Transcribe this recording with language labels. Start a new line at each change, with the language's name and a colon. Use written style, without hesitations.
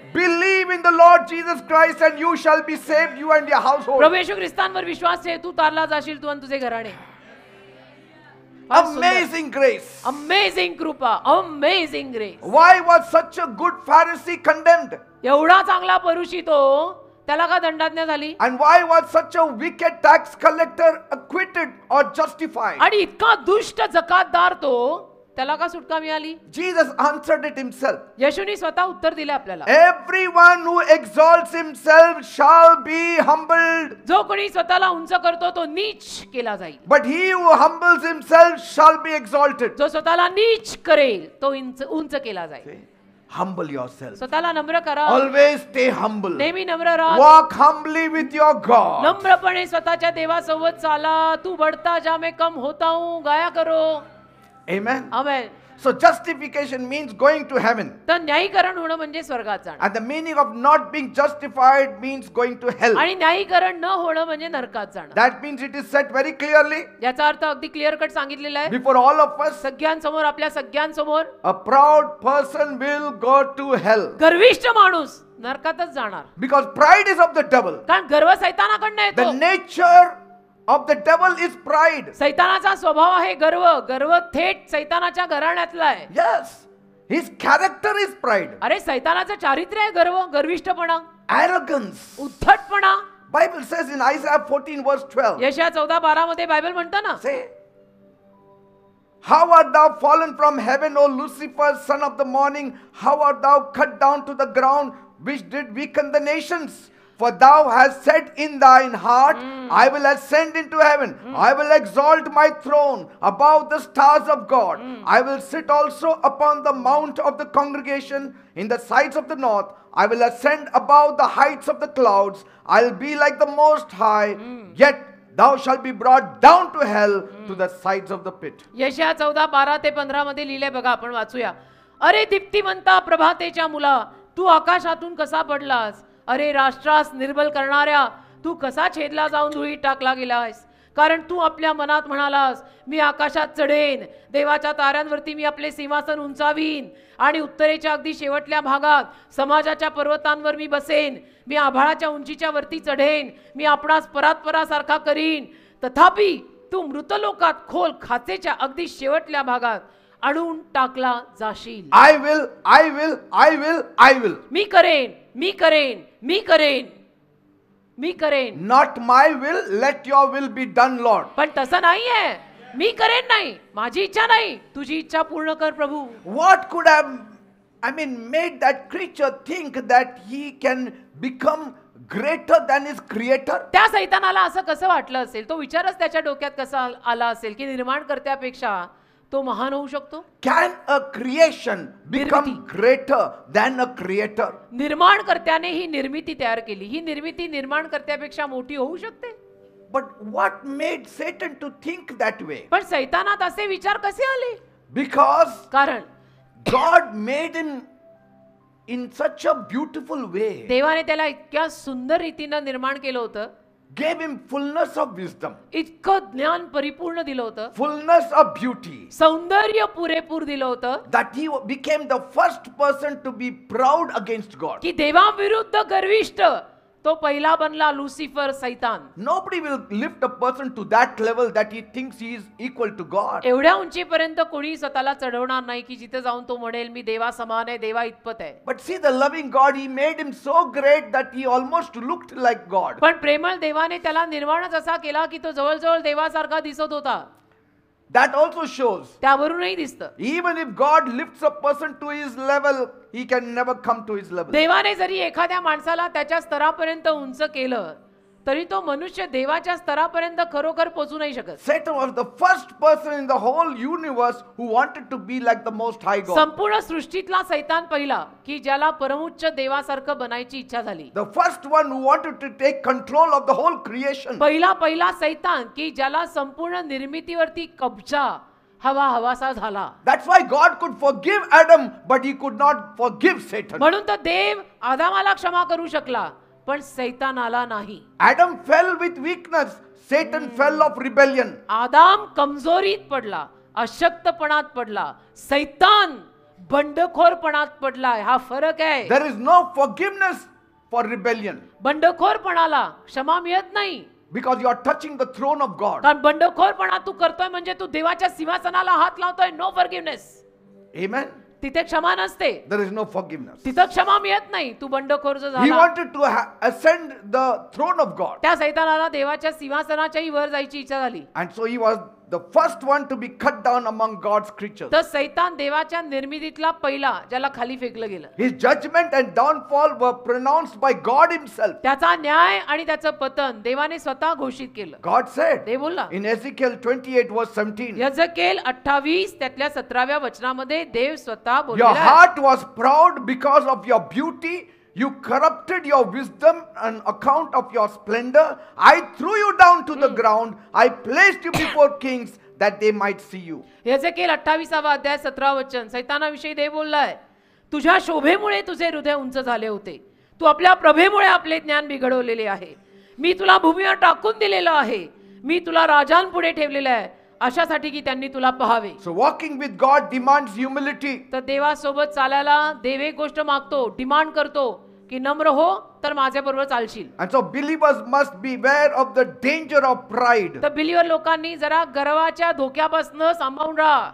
English: Believe in the Lord Jesus Christ and you shall be saved, you and your household.
Marathi: प्रभू येशू ख्रिस्तांवर विश्वास ठेव, तू तारला जाशील, तू आणि तुझे घराणे.
English: Amazing grace. Amazing कृपा, amazing grace. Why was such a good Pharisee condemned?
Marathi: एवढा चांगला परुषी तो, त्याला का दंडाज्ञा झाली?
English: And why was such a wicked tax collector acquitted or justified?
Marathi: आणि इतका दुष्ट जकातदार तो, त्याला का सुटका मिळाली?
English: Jesus answered it himself.
Marathi: येशूने स्वतः उत्तर दिले आपल्याला.
English: Everyone who exalts himself shall be humbled,
Marathi: जो कोणी स्वतःला उंच करतो तो नीच केला जाईल.
English: but he who humbles himself shall be exalted.
Marathi: जो स्वतःला नीच करेल तो उंच केला जाईल.
English: Humble yourself.
Marathi: स्वतःला नम्र करा.
English: Always stay humble.
Marathi: नेहमी नम्र राहा.
English: Walk humbly with your God.
Marathi: नम्रपणे स्वतःच्या देवासोबत चाला.
Hindi: तू बढ़ता जा मैं कम होता हूँ गाया करो.
English: Amen.
Marathi: Amen.
English: So justification means going to heaven.
Marathi: तर न्यायीकरण होणं म्हणजे स्वर्गात जाणं.
English: And the meaning of not being justified means going to hell.
Marathi: आणि न्यायीकरण न होणं म्हणजे नरकात जाणं.
English: That means it is said very clearly
Marathi: याचा अर्थ अगदी
English: clear cut
Marathi: सांगितलेला आहे.
English: before all of us.
Marathi: सगळ्यांसमोर, आपल्या सगळ्यांसमोर,
English: A proud person will go to hell.
Marathi: गर्विष्ठ माणूस नरकातच जाणार.
English: Because pride is of the devil.
Marathi: कारण गर्व सैतानाकडनं
English: The
Marathi: येतो.
English: nature of the devil is pride.
Marathi: सैतानाचा स्वभाव आहे गर्व. गर्व थेट सैतानाच्या घराण्यातला आहे.
English: Yes. His character is pride.
Marathi: अरे सैतानाचं चारित्र्य आहे गर्व, गर्विष्ठपणा,
English: Arrogance.
Marathi: उद्धटपणा.
English: Bible says in Isaiah 14 verse 12.
Marathi: यशया 14:12 मध्ये बायबल म्हणतं ना,
English: Say, how art thou fallen from heaven, O Lucifer, son of the morning? How art thou cut down to the ground, which did weaken the nations? For thou hast said in thine heart, I will ascend into heaven. I will exalt my throne above the stars of God. I will sit also upon the mount of the congregation in the sides of the north. I will ascend above the heights of the clouds. I will be like the Most High. Yet thou shalt be brought down to hell, to the sides of the pit.
Marathi: यशया 14:12-15 मध्ये लिहिले बघा, आपण वाचूया. अरे दीप्तिमंता प्रभातेच्या मुला, तू आकाशातून कसा पडलास? अरे राष्ट्रास निर्बल करणाऱ्या, तू कसा छेदला जाऊन धुळीत टाकला गेलास? कारण तू आपल्या मनात म्हणालास, मी आकाशात चढेन, देवाच्या ताऱ्यांवरती मी आपले सिंहासन उंचावीन, आणि उत्तरेच्या अगदी शेवटल्या भागात समाजाच्या पर्वतांवर मी बसेन. मी आभाळाच्या उंचीच्या वरती चढेन, मी आपणास परात्परासारखा करीन. तथापि तू मृतलोकात खोल खाचेच्या अगदी शेवटल्या भागात आणून टाकला जाशील.
English: I will, I will, I will, I will.
Marathi: मी करेन, मी करेन, मी करेन, मी करेन.
English: Not my will, let your will be done, Lord.
Marathi: पण तसं नाहीये. मी करेन नाही, माझी इच्छा नाही, तुझी इच्छा पूर्ण कर प्रभू.
English: What could have, made that creature think that he can become greater than his creator?
Marathi: त्या सैतानाला असं कसं वाटलं असेल? तो विचारच त्याच्या डोक्यात कसा आला असेल की निर्माणकर्त्यापेक्षा तो महान होऊ शकतो?
English: Can a creation become greater than a creator?
Marathi: निर्माणकर्त्याने ही निर्मिती तयार केली. ही निर्मिती निर्माणकर्त्यापेक्षा मोठी होऊ शकते?
English: But what made Satan to think that way?
Marathi: पण सैतानात असे विचार कसे आले?
English: Because
Marathi: कारण
English: God made him in such a beautiful way,
Marathi: देवाने त्याला इतक्या सुंदर रीतीनं निर्माण केलं होतं,
English: gave him fullness of wisdom,
Marathi: इतकं ज्ञान परिपूर्ण दिलं होतं,
English: fullness of beauty,
Marathi: सौंदर्य पुरेपूर दिलं होतं,
English: that he became the first person to be proud against God.
Marathi: की देवाविरुद्ध गर्विष्ठ तो पहिला बनला लुसिफर सैतान.
English: Nobody will lift a person to that level that he thinks he is equal to God.
Marathi: एवढ्या उंचीपर्यंत कोणी स्वतःला चढवणार नाही की जिथे जाऊन तो म्हणेल मी देवा समान आहे, देवा इतपत आहे.
English: But see, the loving God, he made him so great that he almost looked like God.
Marathi: पण प्रेमळ देवाने त्याला निर्माणच असा केला की तो जवळजवळ देवासारखा दिसत होता.
English: That also shows,
Marathi: त्यावरूनही दिसतं,
English: even if God lifts a person to his level, he can never come to his level.
Marathi: देवाने जरी एखाद्या माणसाला त्याच्या स्तरापर्यंत उंच केलं तरी तो मनुष्य देवाच्या स्तरापर्यंत खरोखर पोहोचू नाही शकत.
English: Satan was the first person in the whole universe who wanted to be like the most high God.
Marathi: संपूर्ण सृष्टीतला सैतान पहिला की ज्याला परमोच्च देवासारखं बनायची इच्छा झाली.
English: The first one who wanted to take control of the whole creation.
Marathi: पहिला सैतान की ज्याला संपूर्ण निर्मितीवरती कब्जा हवासा झाला.
English: That's why God could forgive Adam, but he could not forgive Satan.
Marathi: म्हणून तर देव आदामाला क्षमा करू शकला पण सैतानाला नाही.
English: Adam fell with weakness. Satan fell of rebellion.
Marathi: आदाम कमजोरीत पडला, अशक्तपणात पडला, सैतान बंडखोरपणात पडलाय. हा फरक आहे.
English: There is no forgiveness for rebellion
Marathi: बंडखोरपणाला क्षमा मिळत नाही.
English: because you are touching the throne of God.
Marathi: कारण बंडखोरपणा तू करतोय म्हणजे तू देवाच्या सिंहासनाला हात लावतोय.
English: No forgiveness. Amen.
Marathi: तिथे क्षमा नसते.
English: There is no forgiveness.
Marathi: तिथं क्षमा मिळत नाही. तू बंडखोर जो
English: He
Marathi: झाला.
English: wanted to ascend the throne of God.
Marathi: त्या सैतानाला देवाच्या सिंहासनाच्याही वर जायची इच्छा झाली.
English: And so he was the first one to be cut down among God's creatures.
Marathi: तर सैतान देवाच्या निर्मितीतला पहिला ज्याला खाली फेकलं गेलं.
English: His judgment and downfall were pronounced by God himself.
Marathi: त्याचा न्याय आणि त्याचं पतन देवाने स्वतः घोषित केलं.
English: God said
Marathi: देव बोलला.
English: in Ezekiel 28 verse 17.
Marathi: यझकेल 28 त्यातल्या 17व्या वचनामध्ये देव स्वतः
English: Your
Marathi: बोलला.
English: heart was proud because of your beauty. You corrupted your wisdom on account of your splendor. I threw you down to the ground. I placed you before kings that they might see you.
Marathi: यझकेल 28वा अध्याय 17 वचन. सैतानाविषयी देव बोललाय, तुझ्या शोभेमुळे तुझे हृदय उंच झाले होते. तू आपल्या प्रभेमुळे आपले ज्ञान बिघडवलेले आहे. मी तुला भूमीवर टाकून दिलेलं आहे. मी तुला राजांपुढे ठेवलेलं आहे अशासाठी की त्यांनी तुला पाहावे.
English: So walking with God demands humility.
Marathi: तर देवासोबत चालायला देव एक गोष्ट मागतो, डिमांड करतो की नम्र हो तर माझ्या बरोबर चालशील.
English: And so believers must beware of the danger of pride.
Marathi: तर बिलीवर लोकांनी जरा गर्वाच्या धोक्यापासून सांभाळून राहा.